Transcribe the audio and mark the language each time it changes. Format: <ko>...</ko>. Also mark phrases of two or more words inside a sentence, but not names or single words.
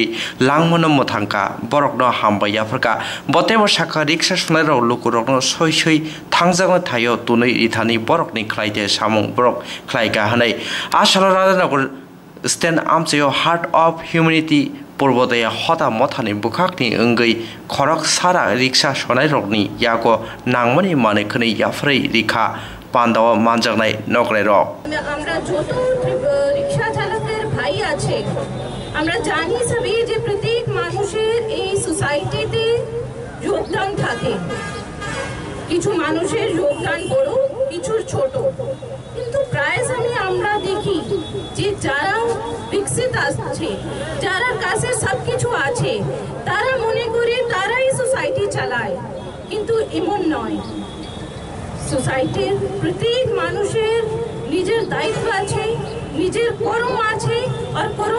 <trp>langmono muthangka borokno hamba yafarka botei bo saka riksha sonai ro lukurokno soi soi thangjagna thayo tunai ithani borokni khlaide samung borok khlaika hanai asala radanagur Stand Amseo Heart of Humanity Purbodoya Hota Mothani Bukhakni Ungai Khorok Sara Riksha Sonai Rokni Yago Nangmani Mane Khni Yafrei Rikha Pandawa Manjagnai Nokre Rok</trp> <bn>আমরা যত রিকশা চালকের ভাই আছে আমরা জানি সবই যে প্রত্যেক মানুষের এই সোসাইটিতে যোগদান থাকে কিছু মানুষের যোগদান বড় কিছু ছোট কিন্তু প্রায় সময় আমরা দেখি যে যারা বিকশিত আছে যারা কাছে সবকিছু আছে তারা মনে করে তারাই সোসাইটি চালায় কিন্তু এমন নয় সোসাইটির প্রত্যেক মানুষের নিজের দায়িত্ব আছে নিজের কর্ম আছে আর কর্ম</bn>